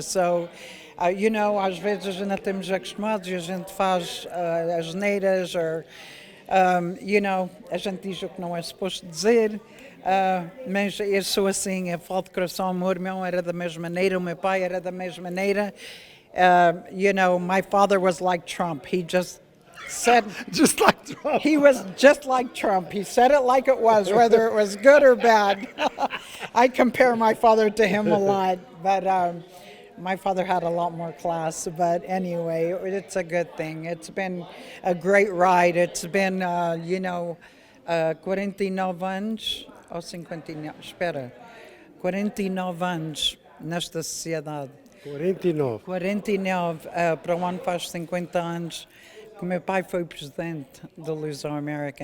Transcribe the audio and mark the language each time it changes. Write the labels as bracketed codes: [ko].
[en] So, you know, [pt] às vezes a gente não estamos acostumados e a gente faz as neiras, ou, [en] you know, [pt] a gente diz o que não é suposto dizer. Mas eu sou assim, eu falo de coração. O meu irmão era da mesma maneira, o meu pai era da mesma maneira. [en] You know, my father was like Trump. He just said, Just like Trump. he was just like Trump. He said it like it was, whether it was good or bad. I compare my father to him a lot, but my father had a lot more class. But anyway, it's a good thing. It's been a great ride. It's been, you know, [pt] 49 anos, ou 59, espera, 49 anos nesta sociedade. 49, para o ano faz 50 anos que meu pai foi presidente do Luso-America.